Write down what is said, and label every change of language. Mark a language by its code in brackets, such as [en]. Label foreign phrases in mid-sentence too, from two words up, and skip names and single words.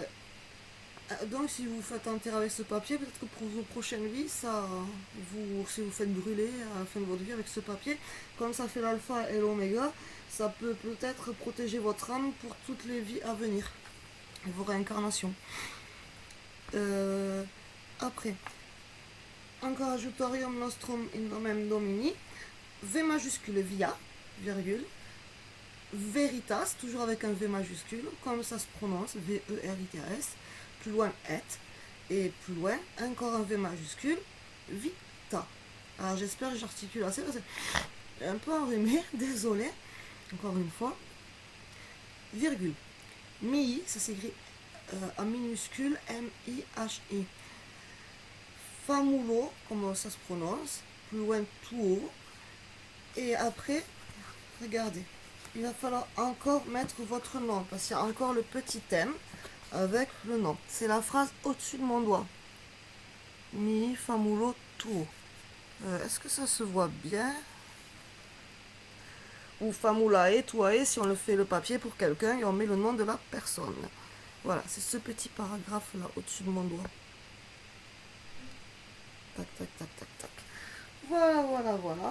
[fr] Donc si vous faites enterrer avec ce papier, peut-être que pour vos prochaines vies, si vous faites brûler à la fin de votre vie avec ce papier, comme ça fait l'alpha et l'oméga, ça peut peut-être protéger votre âme pour toutes les vies à venir, vos réincarnations. Après, encore [la] Adjutorium Nostrum in Nomen Domini, [fr] V majuscule [la] via, virgule, Veritas, [fr] toujours avec un V majuscule, comme ça se prononce, V-E-R-I-T-A-S, plus loin et plus loin, encore un V majuscule, Vita. Alors j'espère que j'articule assez, parce que j'ai un peu enrhumé, désolé, encore une fois, virgule, Mi, ça s'écrit en minuscule, M-I-H-I, Famulo, comme ça se prononce, plus loin, Tuo, et après, regardez, il va falloir encore mettre votre nom, parce qu'il y a encore le petit M avec le nom. C'est la phrase au-dessus de mon doigt. [la] Mi, famulo, tuo. [fr] Est-ce que ça se voit bien? Ou [la] famulae, tuae, [fr] si on le fait le papier pour quelqu'un et on met le nom de la personne. Voilà, c'est ce petit paragraphe là au-dessus de mon doigt. Tac, tac, tac, tac, tac. Voilà, voilà, voilà.